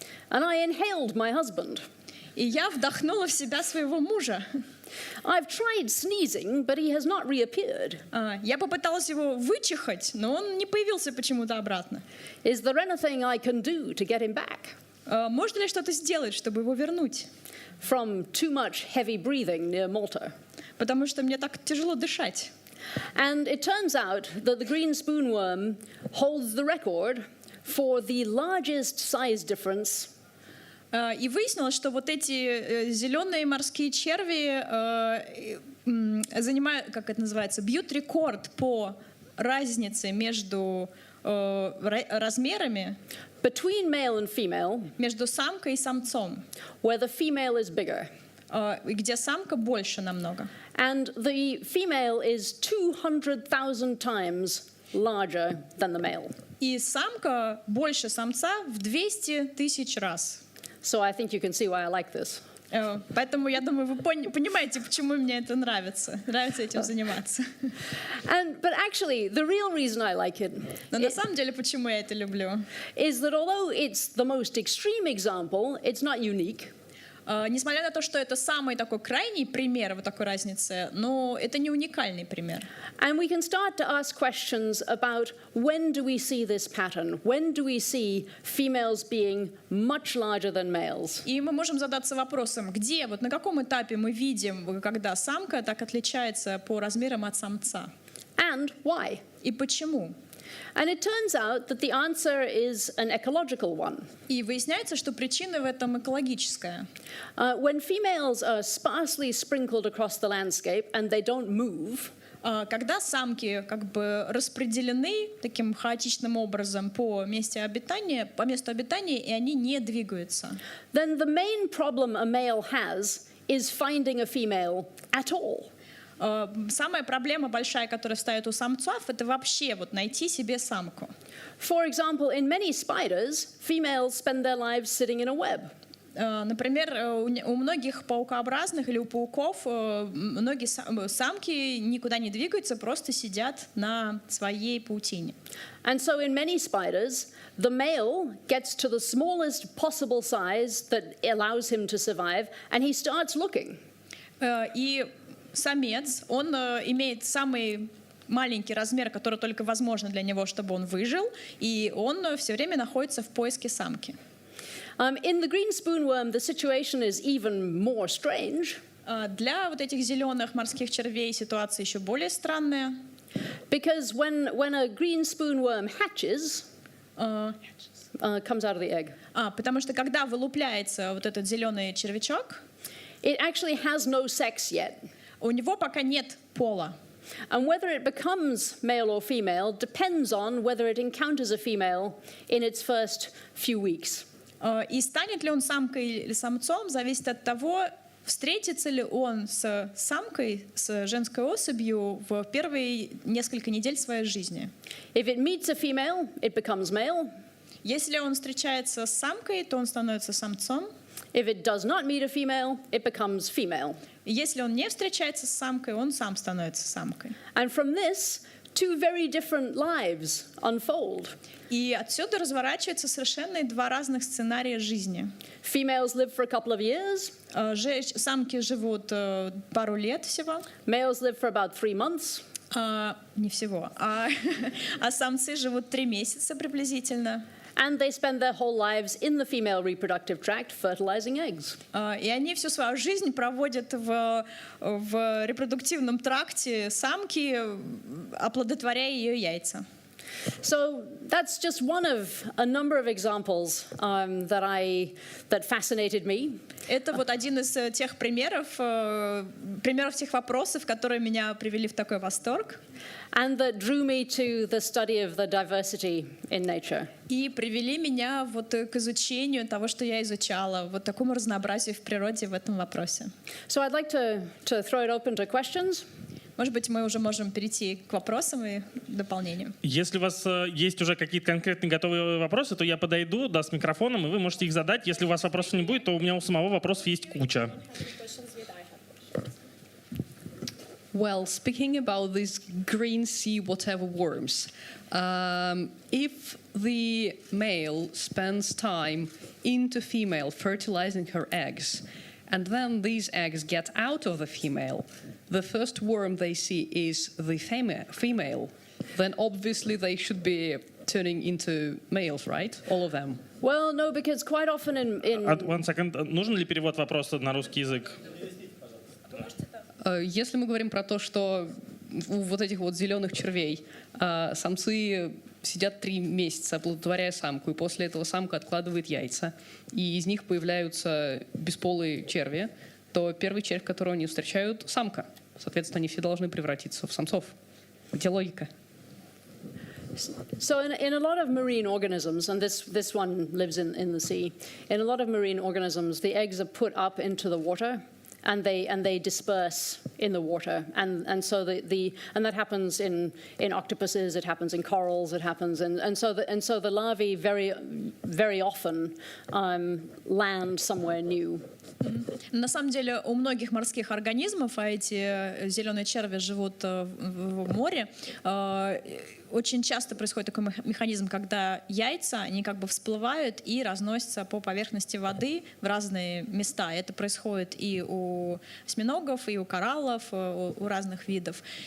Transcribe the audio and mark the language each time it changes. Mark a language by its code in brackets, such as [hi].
[en] And I inhaled my husband. [ru] И я вдохнула в себя своего мужа. [en] I've tried sneezing, but he has not reappeared. [ru] Я попыталась его вычихать, но он не появился почему-то обратно. [en] Is there anything I can do to get him back? [ru] Можно ли что-то сделать, чтобы его вернуть? [en] From too much heavy breathing near Malta. [ru] Потому что мне так тяжело дышать. [en] And it turns out that the green spoonworm holds the record for the largest size difference. [ru] И выяснилось, что вот эти зеленые морские черви занимают, как это называется, бьют рекорд по разнице между размерами [en] Between male and female, [ru] между самкой и самцом, [en] where the female is bigger. [ru] Где самка больше намного. [en] And the female is 200,000 times larger than the male. [ru] И самка больше самца в 200 тысяч раз. [en] So I think you can see why I like this. [ru] Поэтому, я думаю, вы понимаете, почему мне это нравится. Нравится этим заниматься. [en] But actually, the real reason I like it [ru] Но на самом деле, почему я это люблю? [en] is that although it's the most extreme example, it's not unique. [ru] Несмотря на то, что это самый такой крайний пример вот такой разницы, но это не уникальный пример. [en] And we can start to ask questions about when do we see this pattern? When do we see females being much larger than males? [ru] И мы можем задаться вопросом, где, вот на каком этапе мы видим, когда самка так отличается по размерам от самца? [en] And why? [ru] И почему? [en] And it turns out that the answer is an ecological one. [ru] И выясняется, что причина в этом экологическая. [en] When females are sparsely sprinkled across the landscape and they don't move, [ru] когда самки как бы распределены таким хаотичным образом по месту обитания, и они не двигаются, [en] then the main problem a male has is finding a female at all. [ru] Самая проблема большая, которая встает у самцов, это вообще вот найти себе самку. [en] For example, in many spiders, females spend their lives sitting in a web. [ru] Например, у многих паукообразных или у пауков многие самки никуда не двигаются, просто сидят на своей паутине. [en] And so in many spiders, the male gets to the smallest possible size that allows him to survive, and he starts looking. [ru] И самец, он имеет самый маленький размер, который только возможно для него, чтобы он выжил, и он все время находится в поиске самки. [en] In the green spoonworm, the situation is even more strange. [ru] Для вот этих зеленых морских червей ситуация еще более странная. [en] Because when a green spoonworm hatches, comes out of the egg, [ru] Потому что когда вылупляется вот этот зеленый червячок, [en] it actually has no sex yet. [ru] у него пока нет пола. [en] And whether it becomes male or female depends on whether it encounters a female in its first few weeks. [ru] И станет ли он самкой или самцом, зависит от того, встретится ли он с самкой, с женской особью в первые несколько недель своей жизни. [en] If it meets a female, it becomes male. [ru] Если он встречается с самкой, то он становится самцом. [en] If it does not meet a female, it becomes female. [ru] И если он не встречается с самкой, он сам становится самкой. [en] And from this, two very different lives unfold. [ru] И отсюда разворачиваются совершенно два разных сценария жизни. [en] Females live for a couple of years. [ru] Самки живут пару лет всего. [en] Males live for about 3 months. [ru] Не всего. А самцы живут 3 месяца приблизительно. [en] And they spend their whole lives in the female reproductive tract fertilizing eggs. [ru] И они всю свою жизнь проводят в репродуктивном тракте самки, оплодотворяя ее яйца. [en] So that's just one of a number of examples that fascinated me. [ru] Это вот один из тех примеров тех вопросов, которые меня привели в такой восторг. [en] And that drew me to the study of the diversity in nature. [ru] И привели меня вот к изучению того, что я изучала, вот такому разнообразию в природе в этом вопросе. [en] So I'd like to throw it open to questions. [ru] Может быть, мы уже можем перейти к вопросам и дополнению. Если у вас есть уже какие-то конкретные готовые вопросы, то я подойду, с микрофоном, и вы можете их задать. Если у вас вопросов не будет, то у меня у самого вопросов есть куча. [en] Well, speaking about these green sea whatever worms, if the male spends time into female fertilizing her eggs, and then these eggs get out of the female, the first worm they see is the female, then obviously they should be turning into males, right? All of them. Well, no, because quite often in... One second. [ru] Нужен ли перевод вопроса на русский язык? Если мы говорим про то, что у вот этих вот зеленых червей самцы сидят 3 месяца, оплодотворяя самку, и после этого самка откладывает яйца, и из них появляются бесполые черви, то первый червь, которого они встречают, самка. Соответственно, они все должны превратиться в самцов. Где логика? [en] So in a lot of marine organisms, and this one lives in the sea, in a lot of marine organisms, the eggs are put up into the water, and they disperse in the water, and so and that happens in octopuses, it happens in corals, it happens, and so the larvae very often land somewhere new. [ru] На самом деле у многих морских организмов, а эти зеленые черви живут в море, очень часто происходит такой механизм, когда яйца, они как бы всплывают и разносятся по поверхности воды в разные места. Это происходит и у осьминогов, и у кораллов, у разных видов.